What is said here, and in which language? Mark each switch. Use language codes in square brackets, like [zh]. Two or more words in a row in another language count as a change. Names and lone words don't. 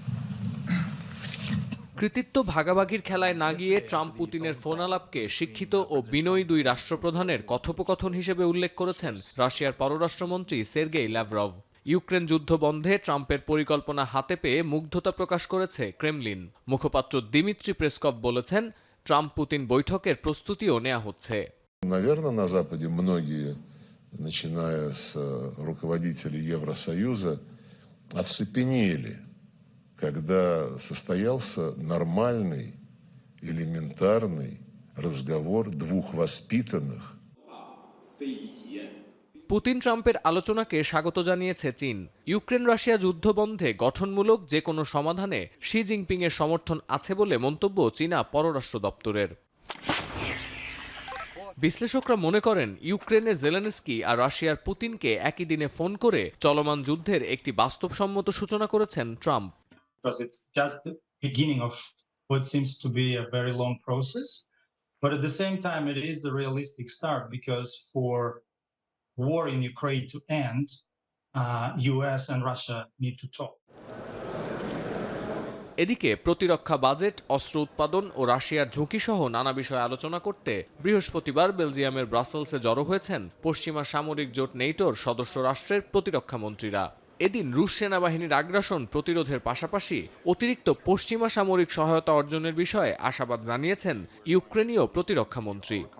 [bn] কৃতিত্ব ভাগাভাগির খেলায় না গিয়ে ট্রাম্প পুতিনের ফোনালাপকে শিক্ষিত ও বিনয়ী দুই রাষ্ট্রপ্রধানের কথোপকথন হিসেবে উল্লেখ করেছেন রাশিয়ার পররাষ্ট্রমন্ত্রী সের্গেই ল্যাভরভ। ইউক্রেন যুদ্ধ বন্ধে ট্রাম্পের পরিকল্পনা হাতে পেয়ে মুগ্ধতা প্রকাশ করেছে ক্রেমলিন। মুখপাত্র দিমিত্রি পেসকভ বলেছেন, ট্রাম্প পুতিন বৈঠকের প্রস্তুতিও নেওয়া হচ্ছে। [ru] Наверное, на Западе многие, начиная с руководителей Евросоюза, оцепенели, когда состоялся нормальный, элементарный разговор двух воспитанных. [bn] পুতিন ট্রাম্পের আলোচনাকে স্বাগত জানিয়েছে চীন। ইউক্রেন রাশিয়া যুদ্ধ বন্ধে গঠনমূলক যে কোনো সমাধানে শি জিনপিং এর সমর্থন আছে বলে মন্তব্য চীনা পররাষ্ট্র দপ্তরের। বিশ্লেষকরা মনে করেন, ইউক্রেনের জেলেনস্কি আর রাশিয়ার পুতিনকে একই দিনে ফোন করে চলমান যুদ্ধের একটি বাস্তবসম্মত সূচনা করেছেন ট্রাম্প। [en] war in Ukraine to end, US and Russia need to talk. [bn] এদিকে প্রতিরক্ষা বাজেট, অস্ত্র উৎপাদন ও রাশিয়ার ঝুঁকিসহ নানা বিষয়ে আলোচনা করতে বৃহস্পতিবার বেলজিয়ামের ব্রাসেলসে জড়ো হয়েছেন পশ্চিমা সামরিক জোট নেটোর সদস্য রাষ্ট্রের প্রতিরক্ষা মন্ত্রীরা। এদিন রুশ সেনাবাহিনীর আগ্রাসন প্রতিরোধের পাশাপাশি অতিরিক্ত পশ্চিমা সামরিক সহায়তা অর্জনের বিষয়ে আশাবাদ জানিয়েছেন ইউক্রেনীয় প্রতিরক্ষা মন্ত্রী।